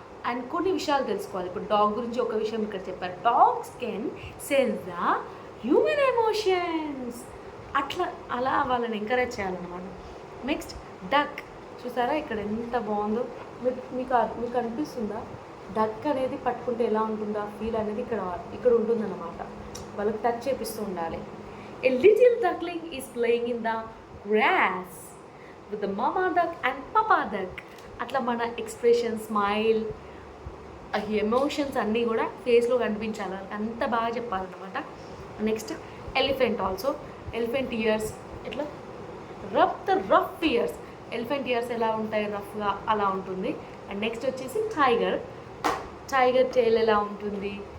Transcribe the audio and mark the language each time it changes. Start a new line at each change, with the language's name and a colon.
Telugu: And కొన్ని విషయాలు తెలుసుకోవాలి. ఇప్పుడు డాగ్ గురించి ఒక విషయం ఇక్కడ చెప్పారు.
English: Dogs can sense the human emotions.
Telugu: అలా వాళ్ళని ఎంకరేజ్ చేయాలన్నమాట. Next duck. చూసారా ఇక్కడ ఎంత బాగుందో, మీకు అనిపిస్తుందా? డక్ అనేది పట్టుకుంటే ఎలా ఉంటుందా ఫీల్ అనేది ఇక్కడ ఉంటుందన్నమాట. వాళ్ళకి టచ్ చేపిస్తూ ఉండాలి.
English: A little duckling is playing in the grass with the mama duck and papa duck.
Telugu: అట్లా మన ఎక్స్ప్రెషన్, స్మైల్, ఎమోషన్స్ అన్నీ కూడా ఫేస్లో కనిపించాలి. వాళ్ళకి అంత బాగా చెప్పాలన్నమాట.
English: Next elephant also. Elephant ears ఎట్లా rough ears.
Telugu: ఎలిఫెంట్ ఇయర్స్ ఎలా ఉంటాయి, రఫ్గా అలా ఉంటుంది. అండ్ నెక్స్ట్ వచ్చేసి టైగర్ టైల్ ఎలా ఉంటుంది.